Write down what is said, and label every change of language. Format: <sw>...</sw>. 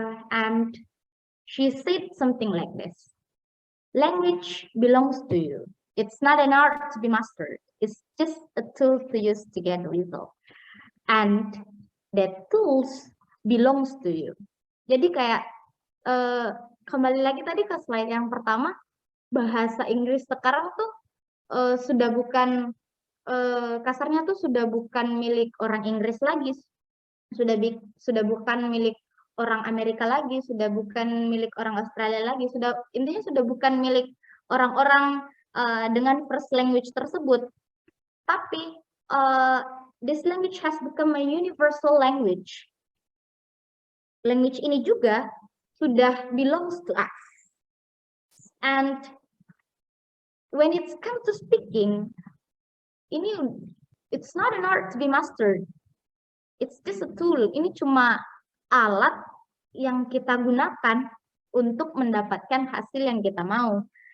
<en>And she said something like this. Language belongs to you. It's not an art to be mastered. It's just a tool to use to get result. And that tools belongs to you.</en> <id>Jadi kayak kembali lagi tadi ke slide yang pertama, bahasa Inggris sekarang tuh sudah bukan kasarnya tuh sudah bukan milik orang Inggris lagi, sudah bukan milik orang Amerika lagi, sudah bukan milik orang Australia lagi, intinya sudah bukan milik orang-orang dengan first language tersebut. Tapi</id> <en>this language has become a universal language. Language</en> <id>ini juga sudah</id> <en>belongs to us. And when it comes to speaking, it's not an art to be mastered. It's just a tool.</en> <id>Ini cuma alat yang kita gunakan untuk mendapatkan hasil yang kita mau.</id>